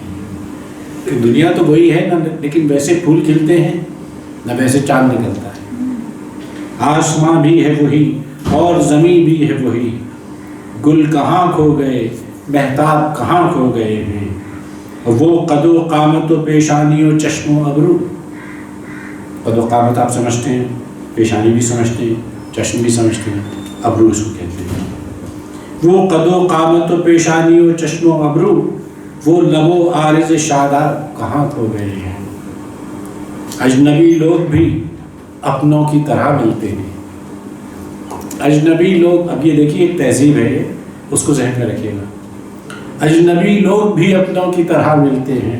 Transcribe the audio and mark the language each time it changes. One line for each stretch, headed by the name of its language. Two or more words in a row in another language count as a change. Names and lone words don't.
Urdu: کہ دنیا تو وہی ہے نہ لیکن ویسے پھول کھلتے ہیں نہ ویسے چاند نکلتا ہے. آسمان بھی ہے وہی اور زمین بھی ہے وہی. گل کہاں کھو گئے مہتاب کہاں کھو گئے ہیں. وہ قد و قامت و پیشانی و چشم و ابرو. قد و قامت آپ سمجھتے ہیں, پیشانی بھی سمجھتے ہیں, چشم بھی سمجھتے ہیں, ابرو اس کو کہتے ہیں. وہ قد و قامت و پیشانی و چشم و ابرو. وہ لب و عارض شاداب کہاں کھو گئے ہیں. اجنبی لوگ بھی اپنوں کی طرح ملتے ہیں. اجنبی لوگ, اب یہ دیکھیے ایک تہذیب ہے, اس کو ذہن میں رکھیے گا. اجنبی لوگ بھی اپنوں کی طرح ملتے ہیں.